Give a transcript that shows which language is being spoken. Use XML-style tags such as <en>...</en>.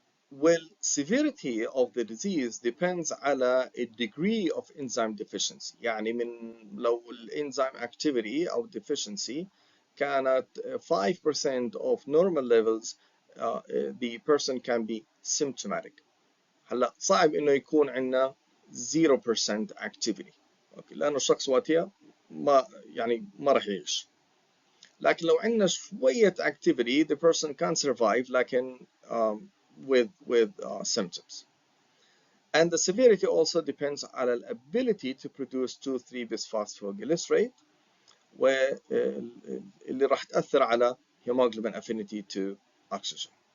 <en>Well, severity of the disease depends على a degree of enzyme deficiency. يعني من لو الانزيم activity أو deficiency كانت 5% of normal levels, the person can be symptomatic.</en> <ar>هلا صعب إنه يكون عندنا 0% activity. أوكي، لأنه الشخص وقتها ما راح يعيش.</ar> <en>لكن لو عندنا شوية activity, the person can survive لكن with symptoms. And the severity also depends على الability to produce 2,3-bisphosphoglycerate واللي راح تأثر على hemoglobin affinity to oxygen.</en>